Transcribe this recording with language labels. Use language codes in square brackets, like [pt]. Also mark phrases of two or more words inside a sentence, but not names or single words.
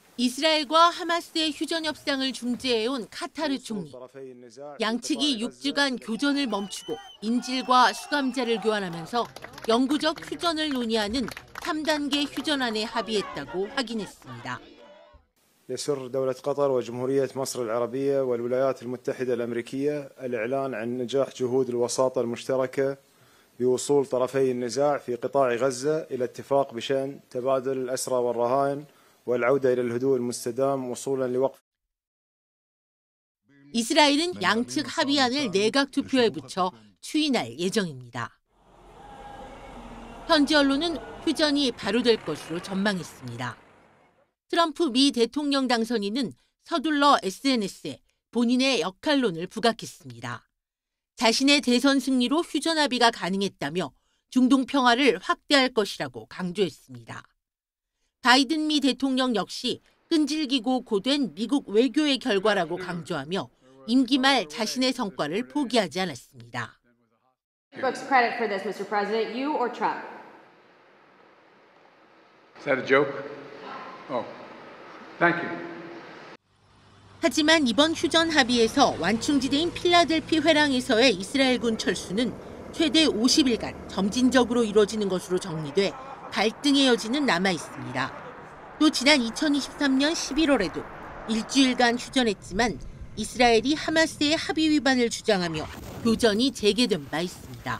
[ko] 이스라엘과 하마스의 휴전 협상을 중재해온 카타르 총리. 양측이 6주간 교전을 멈추고 인질과 수감자를 교환하면서 영구적 휴전을 논의하는 3단계 휴전안에 합의했다고 확인했습니다. [ar] يسر دولة قطر وجمهورية مصر العربية والولايات المتحدة الأمريكية الإعلان عن نجاح جهود الوساطة المشتركة بوصول طرفي النزاع في قطاع غزة إلى اتفاق بشأن تبادل الأسرى والرهائن والعودة إلى الهدوء المستدام وصولا لوقف. [ko] 이스라엘은 양측 합의안을 내각 투표에 붙여 추인할 예정입니다. 현지 언론은 휴전이 바로 될 것으로 전망했습니다. 트럼프 미 대통령 당선인은 서둘러 SNS에 본인의 역할론을 부각했습니다. 자신의 대선 승리로 휴전 합의가 가능했다며 중동 평화를 확대할 것이라고 강조했습니다. 바이든 미 대통령 역시 끈질기고 고된 미국 외교의 결과라고 강조하며 임기 말 자신의 성과를 포기하지 않았습니다. [en] Brooks credit for this, Mr. President, you or Trump? Is that a joke? Oh, thank you. [ko] 하지만 이번 휴전 합의에서 완충지대인 필라델피 회랑에서의 이스라엘군 철수는 최대 50일간 점진적으로 이루어지는 것으로 정리돼 갈등의 여지는 남아 있습니다. 또 지난 2023년 11월에도 일주일간 휴전했지만 이스라엘이 하마스의 합의 위반을 주장하며 교전이 재개된 바 있습니다.